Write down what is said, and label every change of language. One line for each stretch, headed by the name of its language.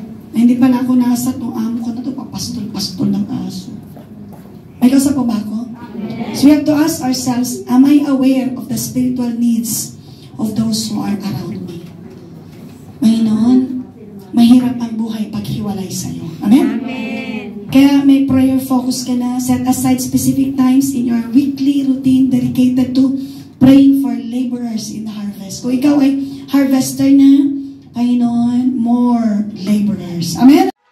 Filipino: Na hindi pala ako nasa itong amo ko na ito, papastol-pastol ng aso. May kausa po ba ako?
English: So we have to ask ourselves, am I aware of the spiritual needs of those who are around me?
Filipino: Panginoon, mahirap ang buhay pag hiwalay sa'yo. Amen? Amen. Kaya may prayer focus ka na.
English: Set aside specific times in your weekly routine dedicated to praying for laborers in the harvest.
Filipino: Kung ikaw ay harvester na, Panginoon,
English: more laborers. Amen?